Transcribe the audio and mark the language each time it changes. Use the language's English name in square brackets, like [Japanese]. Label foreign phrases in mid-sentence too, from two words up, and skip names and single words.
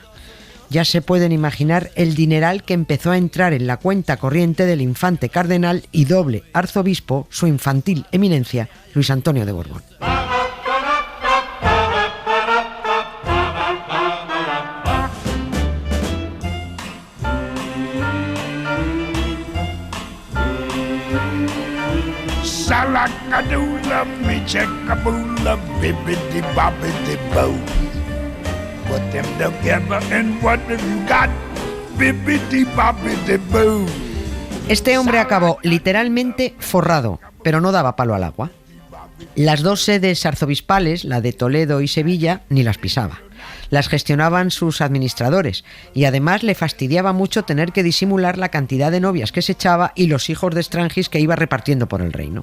[Spanish] Ya se pueden imaginar el dineral que empezó a entrar en la cuenta corriente del infante cardenal y doble arzobispo, su infantil eminencia, Luis Antonio de Borbón. Salakadoola, me checkaboola, bibbidi bobbidi boo. [English] Put them together and what have you got? Bibbidi bobbidi boo. [Spanish] Este hombre acabó literalmente forrado, pero no daba palo al agua. Las dos sedes arzobispales, la de Toledo y Sevilla, ni las pisaba. Las gestionaban sus administradores y además le fastidiaba mucho tener que disimular la cantidad de novias que se echaba y los hijos de Strangis que iba repartiendo por el reino.